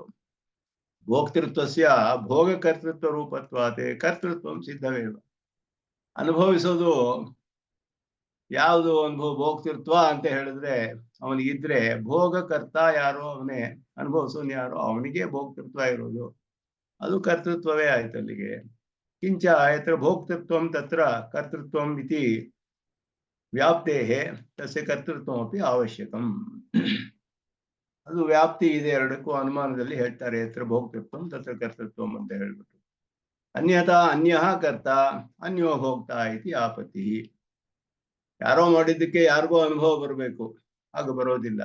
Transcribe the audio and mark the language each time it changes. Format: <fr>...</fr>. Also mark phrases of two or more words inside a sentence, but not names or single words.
<sa>ಭೋಕ್ತೃತ್ವಸ್ಯ ಭೋಗ ಕರ್ತೃತ್ವ ರೂಪತ್ವಾತೆ ಕರ್ತೃತ್ವ ಸಿದ್ಧವೇವ.</sa> <kn>ಅನುಭವಿಸೋದು ಯಾವುದು ಅನುಭವ? ಭೋಕ್ತೃತ್ವ ಅಂತ ಹೇಳಿದ್ರೆ ಅವನಿಗಿದ್ರೆ ಭೋಗಕರ್ತ ಯಾರೋ ಅವನೇ, ಅನುಭವಿಸೋನು ಯಾರೋ ಅವನಿಗೆ ಭೋಕ್ತೃತ್ವ ಇರೋದು. ಅದು ಕರ್ತೃತ್ವವೇ ಆಯ್ತು ಅಲ್ಲಿಗೆ.</kn> <sa>ಕಿಂಚ ಯತ್ರ ಭೋಕ್ತೃತ್ವಂ ತತ್ರ ಕರ್ತೃತ್ವಂ ಇತಿ ವ್ಯಾಪ್ತೇಹೇ ತಸ್ಯ ಕರ್ತೃತ್ವಮಪಿ ಅವಶ್ಯಕಂ.</sa> <kn>ಅದು ವ್ಯಾಪ್ತಿ ಇದೆ ಎರಡಕ್ಕೂ. ಅನುಮಾನದಲ್ಲಿ ಹೇಳ್ತಾರೆ</kn> <sa>ಯತ್ರ ಭೋಕ್ತೃತ್ವಂ ತತ್ರ ಕರ್ತೃತ್ವಂ</sa> <kn>ಅಂತ ಹೇಳ್ಬಿಟ್ಟು.</kn> <sa>ಅನ್ಯಥಾ ಅನ್ಯಃ ಕರ್ತ ಅನ್ಯೋ ಭೋಕ್ತ ಇತಿ ಆಪತ್ತಿ.</sa> <kn>ಯಾರೋ ಮಾಡಿದ್ದಕ್ಕೆ ಯಾರಿಗೋ ಅನುಭವ ಬರಬೇಕು, ಆಗ ಬರೋದಿಲ್ಲ.</kn>